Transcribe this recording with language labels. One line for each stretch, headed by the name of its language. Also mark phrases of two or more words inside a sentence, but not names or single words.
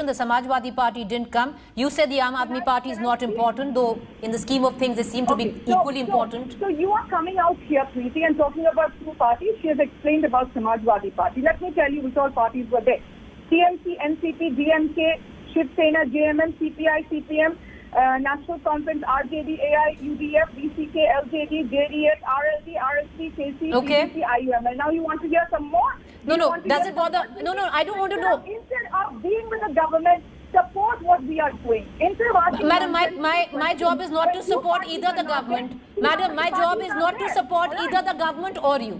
English: The Samajwadi Party didn't come. You said the Aam Aadmi Party is not important, though in the scheme of things they seem to be equally important. So you are coming out here, Preeti, and talking about two parties. She has explained about Samajwadi Party. Let me tell you which all parties were there. TMC, NCP, DMK, Shiv Sena, JMM, CPI, CPM, National Conference, RJD, AI, UDF, BCK, LJD, JDS, RLD, RSP, KC, Okay. PDP, IUML. Now you want to hear some more? No, does it bother? No, I don't want to know. Instead of being with the government, support what we are doing. Instead of asking Madam, my job is not to support either the government. Madam, my job is not to support either the government or you.